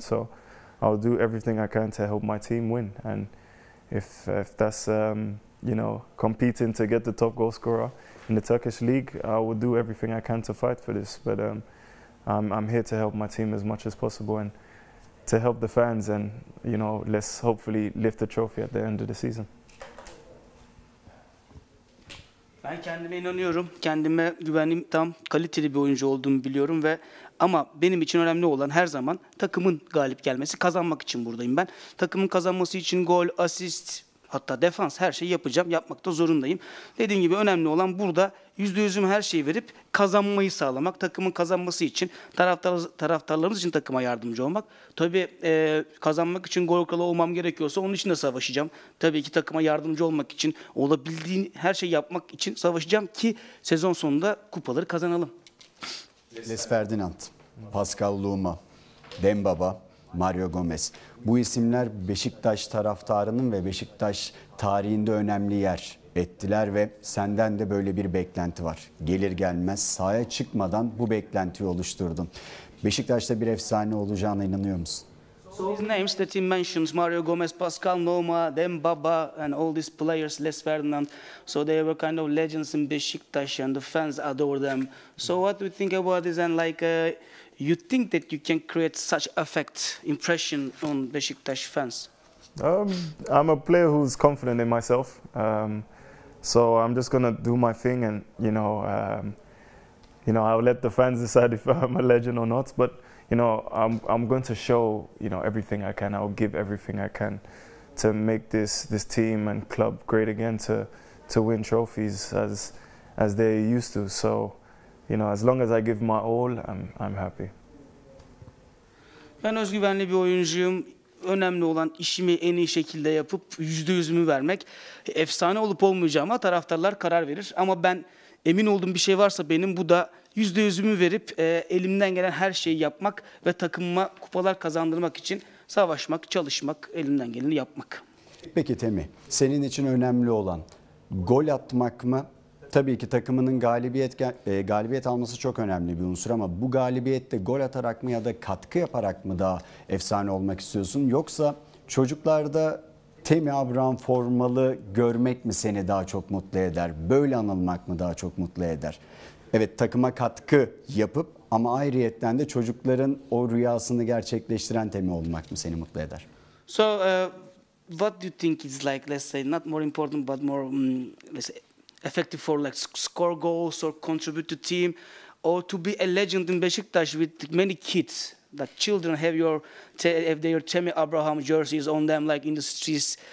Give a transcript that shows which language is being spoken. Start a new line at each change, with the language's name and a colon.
English: So I'll do everything I can to help my team win. And if that's competing to get the top goal scorer in the Turkish league, I will do everything I can to fight for this. But I'm here to help my team as much as possible and to help the fans, and let's hopefully lift the trophy at the end of the season.
Turkish: Ben kendime inanıyorum. Kendime güvenim tam, kaliteli bir oyuncu olduğumu biliyorum ama benim için önemli olan her zaman takımın galip gelmesi, kazanmak için buradayım ben. Takımın kazanması için gol, asist, hatta defans her şeyi yapacağım, yapmakta zorundayım. Dediğim gibi önemli olan burada %100'üm her şeyi verip kazanmayı sağlamak, takımın kazanması için, taraftarlarımız için takıma yardımcı olmak. Tabii kazanmak için gol kralı olmam gerekiyorsa onun için de savaşacağım. Tabii ki takıma yardımcı olmak için, olabildiğin her şeyi yapmak için savaşacağım ki sezon sonunda kupaları kazanalım. Les Ferdinand, Pascal Louma, Dembaba, Mario Gomez. Bu isimler Beşiktaş taraftarının ve Beşiktaş tarihinde önemli yer ettiler ve senden de böyle bir beklenti var. Gelir gelmez sahaya çıkmadan bu beklentiyi oluşturdun. Beşiktaş'ta bir efsane olacağına inanıyor musun?
English: So these names that he mentions, Mario Gomez, Pascal Nouma, Dembaba, and all these players, Les Ferdinand, so they were kind of legends in Beşiktaş and the fans adore them. So what do you think about this, and you think that you can create such effect, impression on Beşiktaş fans? I'm a player who's confident in myself, so I'm just gonna do my thing, and I'll let the fans decide if I'm a legend or not. But I'm going to show everything I can. I'll give everything I can to make this team and club great again, to win trophies as they used to. So as long as I give my all, I'm happy.
Turkish: Ben özgüvenli bir oyuncuyum. Önemli olan işimi en iyi şekilde yapıp %100'ümü vermek. Efsane olup olmayacağıma taraftarlar karar verir. Ama ben emin olduğum bir şey varsa benim, bu da %100'ümü verip elimden gelen her şeyi yapmak ve takımıma kupalar kazandırmak için savaşmak, çalışmak, elimden geleni yapmak. Peki Temi, senin için önemli olan gol atmak mı? Tabii ki takımının galibiyet alması çok önemli bir unsur, ama bu galibiyette gol atarak mı ya da katkı yaparak mı daha efsane olmak istiyorsun? Yoksa çocuklarda Temi Abraham formalı görmek mi seni daha çok mutlu eder? Böyle anılmak mı daha çok mutlu eder? Evet, takıma katkı yapıp ama ayrıyetten de çocukların o rüyasını gerçekleştiren Temi olmak mı seni mutlu eder?
English: So what do you think is let's say, not more important but more let's say effective for score goals or contribute to team, or to be a legend in Beşiktaş with many kids, that children have their Temi Abraham jerseys on them, like in the streets.